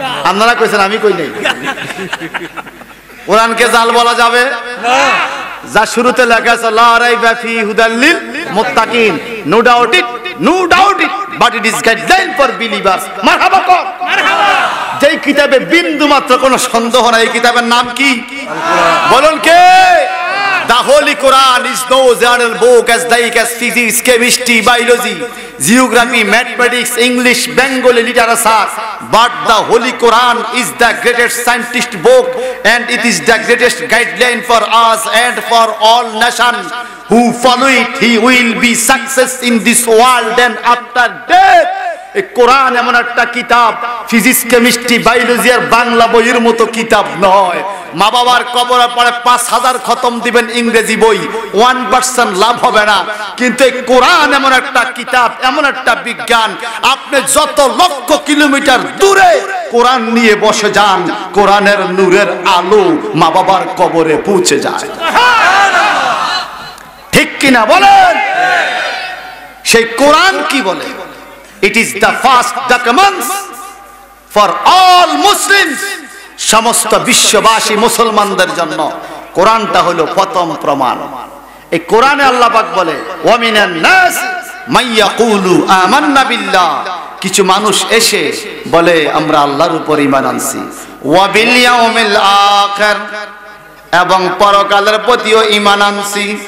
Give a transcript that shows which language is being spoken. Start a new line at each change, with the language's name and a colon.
Bangla: আপনারা কইছেন, আমি কই নাই। কোরআনকে জাল বলা যাবে না। যা শুরুতে লেখা আছে
Arabic: লা রাইবা ফি হুদাল লিল মুত্তাকিন,
English: No doubt it, no doubt it, but it is guideline for believers.
Bangla: মারহাবা কর, মারহাবা। যেই কিতাবে বিন্দু মাত্র কোনো সন্দেহ নাই, এই কিতাবের নাম কি? বলুন কে?
English: The Holy Quran is no general book as like as physics, chemistry, biology, geography, mathematics, English, Bengali literature, but the Holy Quran is the greatest scientist book and it is the greatest guideline for us and for all nations. Who follow it, he will be success in this world and after death.
Bangla: এই কোরআন এমন একটা কিতাব, physics, chemistry, biology আর বাংলা বইয়ের মতো কিতাব নয়। মা বাবার কবরের পরে 5000 খতম দিবেন ইংরেজি বই, 1% লাভ হবে না। কিন্তু এই কোরআন এমন একটা কিতাব, এমন একটা বিজ্ঞান, আপনি যত লক্ষ কিলোমিটার দূরে কোরআন নিয়ে বসে যান, কোরআনের নূরের আলো মা বাবার কবরে পৌঁছে যায়। ঠিক কিনা বলেন? সেই কোরআন কি বলে?
English: It is the first document for all Muslims.
Bangla: সমস্ত বিশ্ববাসী মুসলমানদের জন্য কোরআনটা হলো প্রথম প্রমাণ। এই কোরআনে আল্লাহ পাক বলে,
Arabic: ওয়া মিনান নাস মান ইয়াকুলু আমান্না বিল্লাহ।
Bangla: কিছু মানুষ এসে বলে আমরা আল্লাহর উপর ঈমান আনছি,
Arabic: ওয়া বিল ইয়াউমিল আখির,
Bangla: এবং পরকালের প্রতিও ঈমান আনছি।